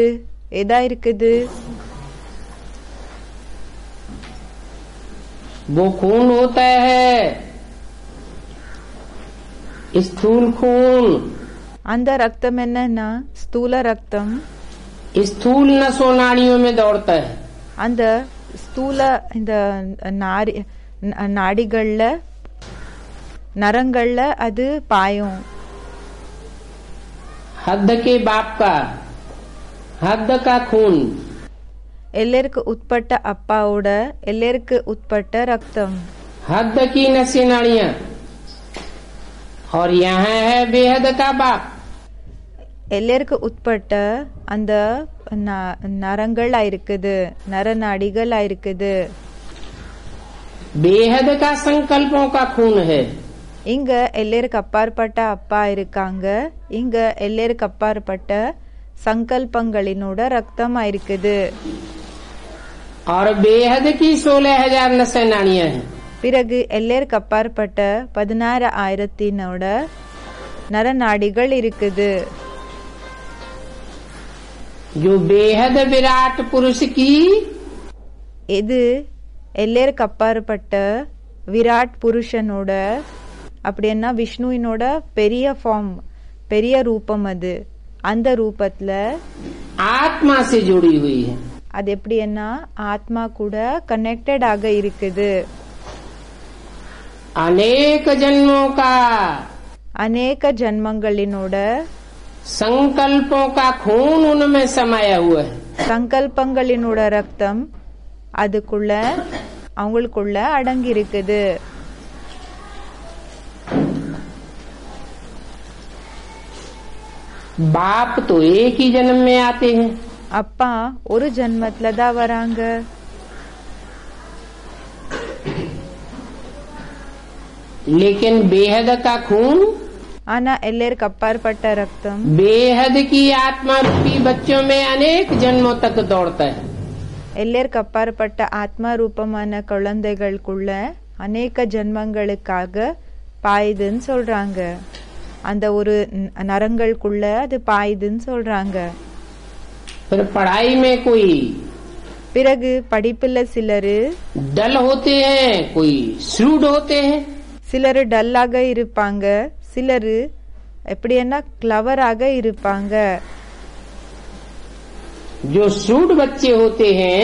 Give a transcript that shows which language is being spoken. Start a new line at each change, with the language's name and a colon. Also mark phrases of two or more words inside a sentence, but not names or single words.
Tamil: எதா இருக்குது?
Hindi: वो खून होता है, स्थूल खून।
Tamil: அந்த ரத்தம் என்னன்னா ஸ்தூல ரத்தம்.
Hindi: स्थूल नसों नाड़ियों में दौड़ता है।
Tamil: அந்த ஸ்தூல இந்த நாடிகள்ல நரங்கள்ல அது பாயும்.
Hindi: हद के बाप का, हद का खून।
Tamil: எல்லாருக்கு உட்பட்ட அப்பாவோட எல்லாருக்கு உட்பட்ட ரத்தம்.
Hindi: हद की नसें नाड़ियां। और यहाँ है बेहद का बाप।
Tamil: எல்லாருக்கு உட்பட்ட அந்த நரங்கள் இருக்குது, நரநாடிகள் இருக்குது.
Hindi: बेहद का संकल्पों का खून है।
Tamil: இங்க எல்லாருக்கு அப்பாற்பட்ட அப்பா இருக்காங்க. இங்க எல்லாருக்கு அப்பாற்பட்ட சங்கல்பங்களினோட ரத்தமா இருக்குது.
Hindi: और बेहद की 16,000 नसें नाड़ियां हैं।
Tamil: பிறகு எல்லாருக்கு அப்பாற்பட்ட 16,000 நரநாடிகள் இருக்குது.
Hindi: जो बेहद विराट पुरुष की
Tamil: இது எல்லாருக்கு அப்பாற்பட்ட விராட் புருஷனோட அப்படின்னா விஷ்ணுவினோட பெரிய ஃபார்ம், பெரிய ரூபம் அது. அந்த ரூபத்துல
Hindi: आत्मा से जुड़ी हुई है.
Tamil: அது எப்படின்னா ஆத்மா கூட கனெக்டட் ஆக இருக்குது.
Hindi: अनेक जन्मों का
Tamil: அநேக ஜன்மங்களினோட
Hindi: संकल्पों का खून उनमें समाया हुआ है.
Tamil: சங்கல்பங்களினோட ரத்தம் அதுக்குள்ள அவங்களுக்குள்ள அடங்கி இருக்குது.
Hindi: बाप तो एक ही जन्म में आते हैं.
Tamil: அப்பா ஒரு ஜன்மத்துல தான் வராங்க.
Hindi: लेकिन बेहद का खून
Tamil: ஆனா எல்லாருக்கு அப்பாற்பட்ட ரத்தம்
Hindi: बेहद की आत्मा रूपी बच्चों में अनेक जन्मों तक दौड़ता है.
Tamil: எல்லாருக்கு அப்பாற்பட்ட ஆத்மா ரூபமான குழந்தைகளுக்குள்ள அநேக ஜன்மங்களுக்காக பாயுதுன்னு சொல்றாங்க. அந்த ஒரு நரங்களுக்குள்ள அது பாயுதுன்னு சொல்றாங்க.
Hindi: फिर पढ़ाई में कोई
Tamil: பிறகு படிப்புல சிலரு
Hindi: डल होते हैं, कोई श्रूड होते हैं.
Tamil: சிலரு டல்லாக இருப்பாங்க, சிலரு எப்படின்னா கிளவராக இருப்பாங்க.
Hindi: जो श्रूड बच्चे होते हैं